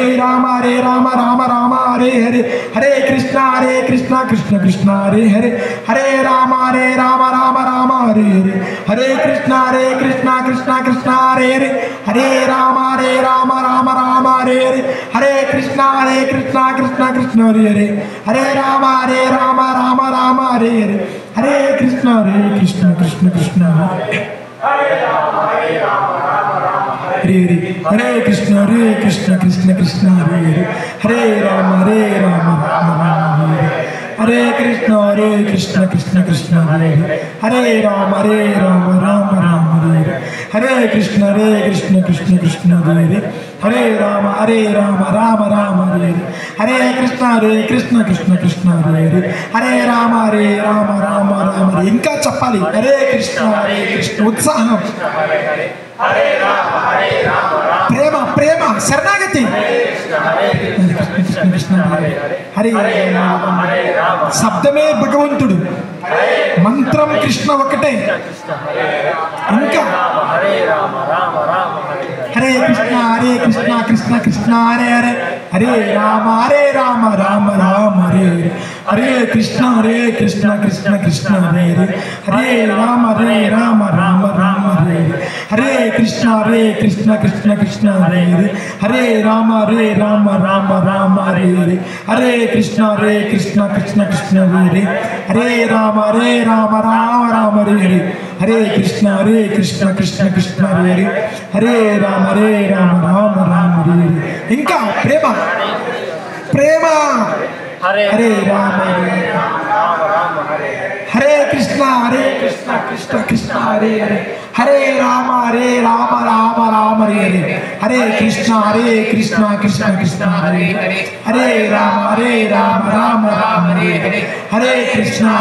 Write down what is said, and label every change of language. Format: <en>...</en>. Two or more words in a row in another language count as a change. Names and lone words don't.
<sa>రామ రామ హరే హరే హరే కృష్ణ కృష్ణ హరే హరే హరే రామ రామ హరే హరే హరే కృష్ణ కృష్ణ హరే హరే హరే రామ రామ హరే హరే హరే కృష్ణ కృష్ణ హరే హరే హరే రామ రామ హరే హరే హరే కృష్ణ కృష్ణ హరే హరే हरे हरे हरे कृष्ण कृष्ण कृष्ण हरे हरे हरे राम राम राम हरे हरे कृष्ण कृष्ण हरे हरे राम राम राम हरे हरे कृष्ण कृष्ण हरे हरे राम राम राम हरे हरे कृष्ण कृष्ण हरे हरे राम राम राम हरे</sa> <hi>इनका चप्पाली</hi> <sa>हरे कृष्ण उत्साह प्रेम प्रेम शरणागति कृष्ण हरे</sa> <te>శబ్దమే భగవంతుడు మంత్రం కృష్ణ ఒకటే ఇంకా</te> <sa>హరే కృష్ణ కృష్ణ హరే హరే హరే రామ రామ రామ హరే హరే కృష్ణ కృష్ణ హరే హరే రామ రామ రామ హరే హరే కృష్ణ కృష్ణ హరే హరే రామ రామ రామ హరే హరే కృష్ణ కృష్ణ హరే హరే రామ రామ రామ హరే హరే కృష్ణ కృష్ణ హరే హరే రామ రామ రామ హరే ఇంకా ప్రేమ ప్రేమ హరే రామ హరే కృష్ణ కృష్ణ హరే హరే హరే రామ రామ రామ హరే హరే కృష్ణ కృష్ణ హరే హరే రామ రామ రామ హరే హరే కృష్ణ</sa>